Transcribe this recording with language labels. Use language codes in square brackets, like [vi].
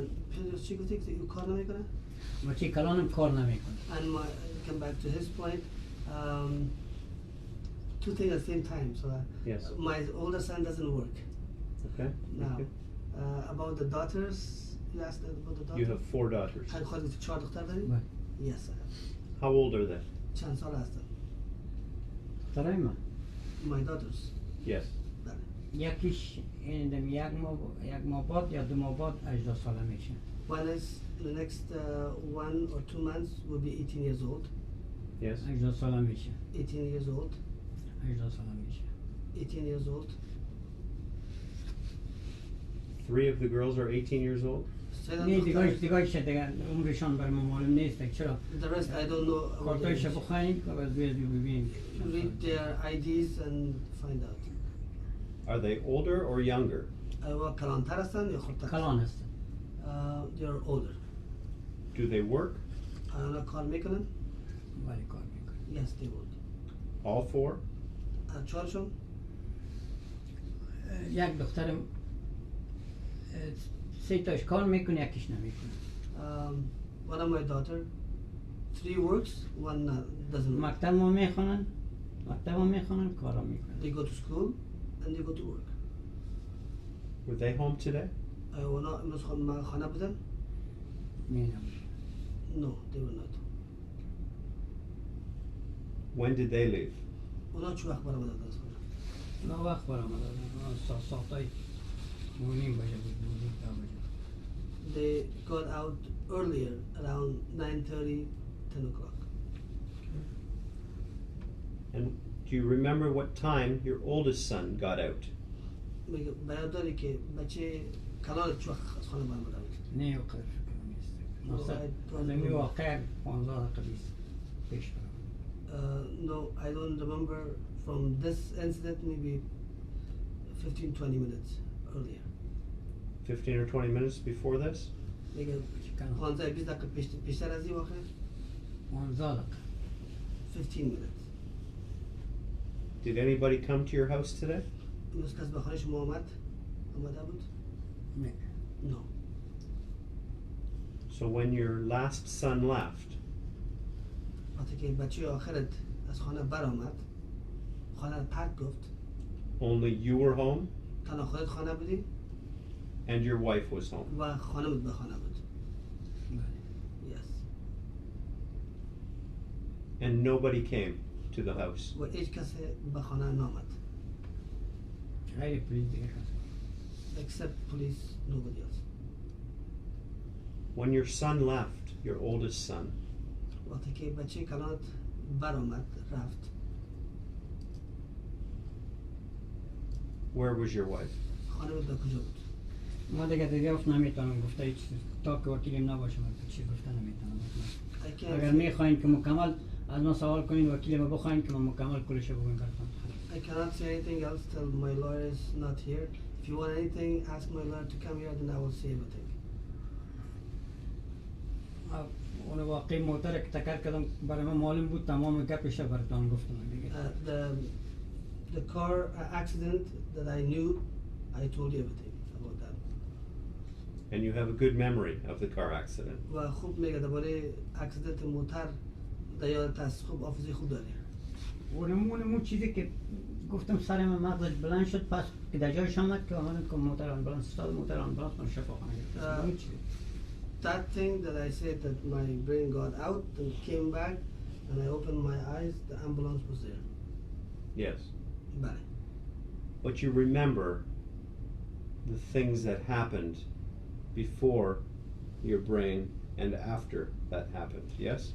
[fa] پدرش چی گفتی که او کار نمیکنه؟ بچه کلانم کار نمیکنه. [en] And come back to his point. Two things at the same time. So Yes. my older son doesn't work Okay. now. Okay. About the daughters, you asked about the daughters. You have 4 daughters. [fa] خودت گفتی 4 دختر داری؟ بله. [en] Yes, I have. How old are they? [fa] چند سال هستن؟ دخترای من. [en] My daughters. Yes. [fa] بله. یکیش یک ماه بعد یا 2 ماه بعد 18 ساله میشه. [en] One is the next 1 or 2 months will be 18 years old. Yes. [fa] 18 ساله میشه. [en] 18 years old. [fa] 18 ساله میشه. [en] 18 years old. 3 of the girls are 18 years old? [fa] نه دیگه دیگه عمرشان بر ما معلوم نیست. چرا؟ [en] The rest I don't know. about their [fa] کارتایش [en] age. [fa] بخواین که باز ببینیم. [en] Read their IDs and find out. Are they older or younger? [fa] آیا کلانتر هستن یا خودتر؟ کلان هستن. [en] They are older. Do they work? [fa] آیا کار میکنن؟ ولی کار میکنن. [en] Yes, they work. All 4? [fa] چهارشون؟ یک دخترم 3 تاش کار میکنه یکیش نمیکنه. [en] One of my daughter, 3 works, 1 doesn't work. [fa] مکتب ما میخونن. کارا میکنن. [en] They go to school and they go to work. Were they home today? [fa] آیا اونا امروز خانه بودن؟ میدونم. [en] No, they were not. When did they leave? [fa] اونا چه وقت برآمدن از خانه؟ ما وقت برآمده ساعتای 9:30 بجه بود. 10 بجه. [en] They got out earlier, around 9:30, 10 o'clock. And do you remember what time your oldest son got out? [fa] میگه برادری که بچه کلان چه وقت از خانه برآمده بود؟ نه وقت فکر نیست. مثلا می واقع 15 دقیقه پیش برآمد. [en] No, I don't remember from this incident, maybe 15-20 minutes earlier. 15 or 20 minutes before this? [fa] میگه 15-20 دقیقه پیشتر از این واقع 15 دقیقه. [en] 15 minutes. Did anybody come to your house today? [fa] امروز کس به خانه شما آمده بود؟ نه. [en] No. So when your last son left, [fa] وقتی که بچه آخرت از خانه برآمد، خانه رو ترک گفت، [en] only you were home [fa] تنها خودت خانه بودی [en] and your wife was home. [fa] و خانمت به خانه بود. [en] Yes. And nobody came to the house. [fa] و هیچ کسی به خانه نامد. غیر پلیس دیگه کسی. [en] Except police, nobody else. When your son left, your oldest son, [fa] وقتی که بچه کلانت برآمد رفت، [en] where was your wife? [fa] خانمت به کجا بود؟ ما دیگه دریافت نمیتونم گفته هیچ تا که وکیلیم نباشم چی گفته نمیتونم. [en] I can't [fa] اگر [en] say- [fa] میخواین که مکمل از ما سوال کنین وکیل ما بخواین که من مکمل کلش بگویم براتون. [en] I cannot say anything else till my lawyer is not here. If you want anything, ask my lawyer to come here, then I will say everything. [fa] واقعی موتر که تکر کردم برای من معلوم بود تمام گپش براتون گفتم دیگه. [en] The car accident that I knew, I told you everything about that. And you have a good memory of the car accident. [fa] و خوب میگه درباره اکسیدنت موتر در یادت هست، خوب حافظه خوب داری. اونمون چیزی که گفتم سر من مغزش بلند شد، پس که در جایش آمد که آمدم که موتر آمبولانس استاد، موتر آمبولانس من شفاخانه گرفتم. [en] That thing that I said that my brain got out and came back and I opened my eyes, the ambulance was there. Yes. [fa] بله. [en] But you remember the things that happened before your brain and after that happened, yes?